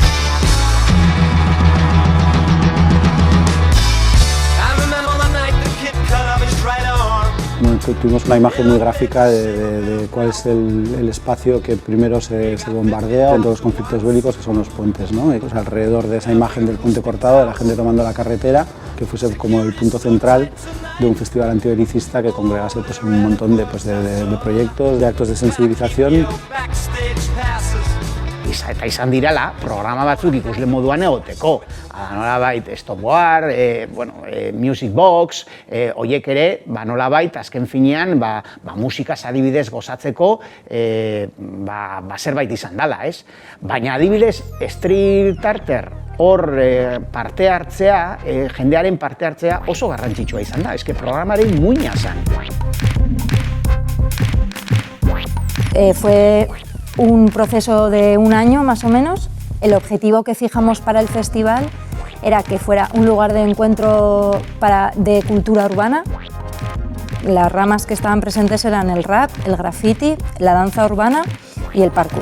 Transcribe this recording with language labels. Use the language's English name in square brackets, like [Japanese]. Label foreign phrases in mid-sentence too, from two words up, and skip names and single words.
[Spanish] Tuvimos una imagen muy gráfica de cuál es el espacio que primero se bombardea en todos los conflictos bélicos, que son los puentes, ¿no? Y, pues, alrededor de esa imagen del puente cortado, de la gente tomando la carretera, que fuese como el punto central de un festival antibelicista que congregase pues, un montón de proyectos, de actos de sensibilización. [Basque] Eta izan direla, programa batzuk ikusle moduan egoteko. Nolabait Stopwar, Music Box, horiek ere, nolabait, azken finean, musikaz adibidez gozatzeko, zerbait izan dela, ez? Baina adibidez, Street Arter, hor parte hartzea, jendearen parte hartzea oso garrantzitsua izan da, eske programaren muina zen. [Spanish] Fue un proceso de un año más o menos. El objetivo que fijamos para el festival era que fuera un lugar de encuentro de cultura urbana. Las ramas que estaban presentes eran el rap, el graffiti, la danza urbana y el parkour.